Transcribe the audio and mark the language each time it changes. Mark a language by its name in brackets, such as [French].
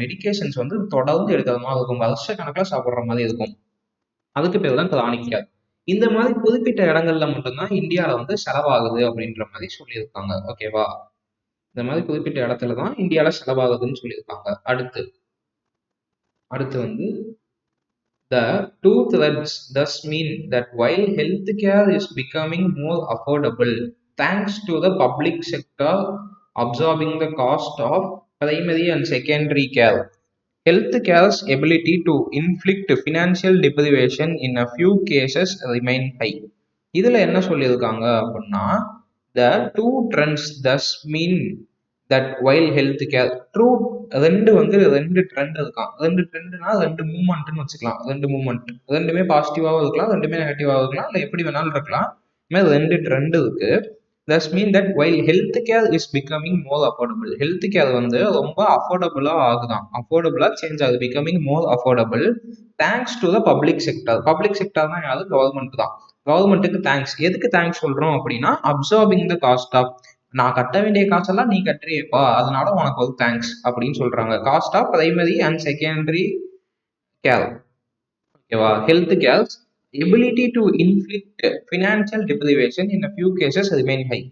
[Tamil] Medications வந்து தொடர்ந்து எடுக்கிற மாதிரி இருக்கும், வருஷ கணக்கில் சாப்பிட்ற மாதிரி இருக்கும். அதுக்கு பேர் தான் கிரானிக் கேர். இந்த மாதிரி குறிப்பிட்ட இடங்கள்ல மட்டும்தான் இந்தியாவில் வந்து செலவாகுது அப்படின்ற மாதிரி சொல்லியிருக்காங்க. ஓகேவா? இந்த மாதிரி குறிப்பிட்ட இடத்துல தான் இந்தியாவில் செலவாகுதுன்னு சொல்லியிருக்காங்க. அடுத்து வந்து [English] the two threads thus mean that while healthcare is becoming more affordable thanks to the public sector absorbing the cost of primary and secondary care, healthcare's ability to inflict financial deprivation in a few cases remain high. [Tamil] இதுல என்ன சொல்லியிருக்காங்க அப்படின்னா [English] the two trends thus mean that while healthcare [Tamil] ரெண்டு trend இருக்கான். ரெண்டு ட்ரெண்ட்னா ரெண்டு மூவ்மெண்ட்னு வச்சுக்கலாம். ரெண்டுமே பாசிட்டிவாகவும் இருக்கலாம், ரெண்டுமே நெகட்டிவாகவும் இருக்கலாம், இல்லை எப்படி வேணாலும் இருக்கலாம். இது மாதிரி ரெண்டு ட்ரெண்ட் இருக்கு. [English] thus mean that while health care is becoming more affordable, health care [Tamil] வந்து ரொம்ப அஃபோர்டபுளா ஆகுதான், அஃபோர்டபுளா சேஞ்ச் ஆகுது, [English] becoming more affordable thanks to the public sector. [Tamil] Public செக்டர்னா யாரு? கவர்மெண்ட் தான். கவர்மெண்ட்டுக்கு தேங்க்ஸ். எதுக்கு தேங்க்ஸ் சொல்றோம் அப்படின்னா, [English] absorbing the cost of, [Tamil] நான் கட்ட வேண்டிய காசெல்லாம் நீ கட்டுறியப்பா, அதனால உனக்கு ஒரு தேங்க்ஸ் அப்படின்னு சொல்றாங்க. [English] Cost of primary and secondary care. ஓகேவா? Health care's ability to inflict financial deprivation in a few cases remain high.